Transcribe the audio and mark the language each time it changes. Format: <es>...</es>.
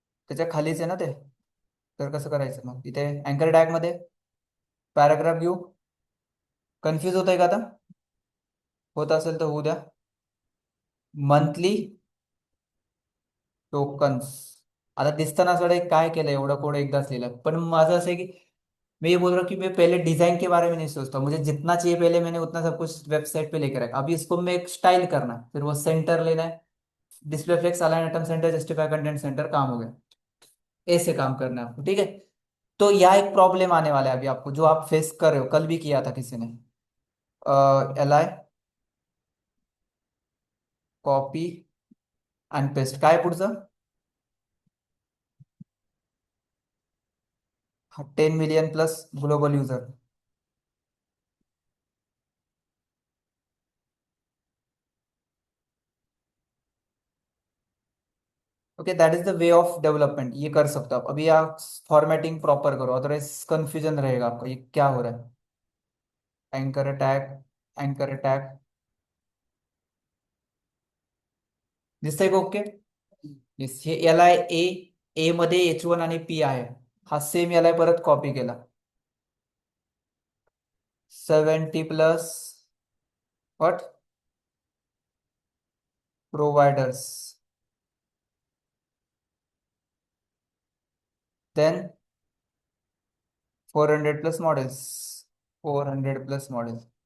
<mr>त्याच्या खालीच आहे ना ते. तर कसं करायचं मग इथे अँकर टॅग मध्ये? पॅराग्राफ घेऊ. कन्फ्यूज होत आहे का आता? होत असेल तर होऊ द्या. Monthly tokens. आता दिसताना असं काय केलं, एवढं कोड एकदाच लिहिलं, पण माझं असं आहे की</mr> <hi>मैं ये बोल रहा हूँ कि मैं पहले डिजाइन के बारे में नहीं सोचता, मुझे जितना चाहिए पहले मैंने उतना सब कुछ वेबसाइट पे लेकर रखा, अभी इसको मैं एक स्टाइल करना है, फिर वो सेंटर लेना है, display flex, align item centre, justify content centre, काम हो गया। ऐसे काम करना है आपको, ठीक है। तो यहाँ एक प्रॉब्लम आने वाला है अभी आपको, जो आप फेस कर रहे हो, कल भी किया था किसी ने।</hi> <mr>L I, copy and paste, काय पुढचं?</mr> <en>10 million plus global user.</en> <hi>Okay,</hi> <en>that is the way of development,</en> <hi>ये कर सकते हो आप। अभी आप फॉर्मेटिंग प्रॉपर करो, अदरवाइज कंफ्यूजन रहेगा आपको, ये क्या हो रहा है।</hi> <mr>एंकर अटैक, एंकर अटैक, दिसतंय का ओके? येस, हे एल आय ए मध्ये H1 आणि पी आहे, हा सेम एल आय परत कॉपी केला.</mr> <en>70 plus what providers, then 400 plus models, 400 plus models.</en>